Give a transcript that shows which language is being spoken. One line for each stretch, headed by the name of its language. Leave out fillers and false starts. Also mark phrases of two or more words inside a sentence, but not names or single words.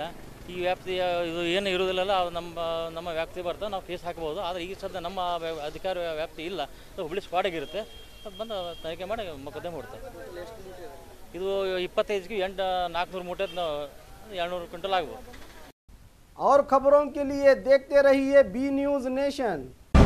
Kannada: ಈ ವ್ಯಾಪ್ತಿ ಇದು ಏನು ಇರೋದಿಲ್ಲ ನಮ್ಮ ವ್ಯಾಪ್ತಿ ಬರ್ತದೆ, ನಾವು ಕೇಸ್ ಹಾಕ್ಬೋದು। ಆದರೆ ಈಗ ಸದ್ಯ ನಮ್ಮ ಅಧಿಕಾರ ವ್ಯಾಪ್ತಿ ಇಲ್ಲ, ಹುಬ್ಳಿ ಸ್ಪಾಡಿಗಿರುತ್ತೆ, ಅದು ಬಂದು ತನಿಖೆ ಮಾಡಿ ಮೊಕದ್ದಮೆ ಮಾಡ್ತಾರೆ। ಇದು 25ಗೆ 400 ಮೂಟೆ 200 ಕ್ವಿಂಟಲ್ ಆಗ್ಬೋದು।
Hindi: और खबरों के लिए देखते रहिए बी न्यूज नेशन।